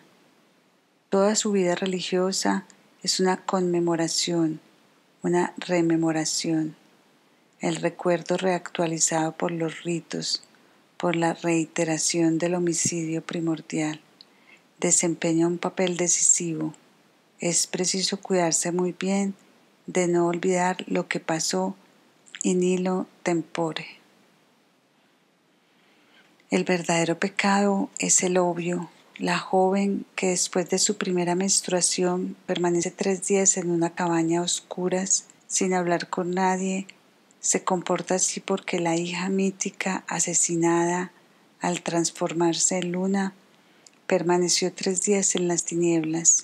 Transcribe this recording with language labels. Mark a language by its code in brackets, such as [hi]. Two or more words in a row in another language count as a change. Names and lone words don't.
[es] Toda su vida religiosa es una conmemoración, una rememoración, el recuerdo reactualizado por los ritos, por la reiteración del homicidio primordial. Desempeña un papel decisivo. Es preciso cuidarse muy bien de no olvidar lo que pasó [la] in illo tempore. [es] El verdadero pecado es el obvio. La joven que después de su primera menstruación permanece 3 días en una cabaña a oscuras, sin hablar con nadie, se comporta así porque la hija mítica asesinada al transformarse en luna permaneció 3 días en las tinieblas.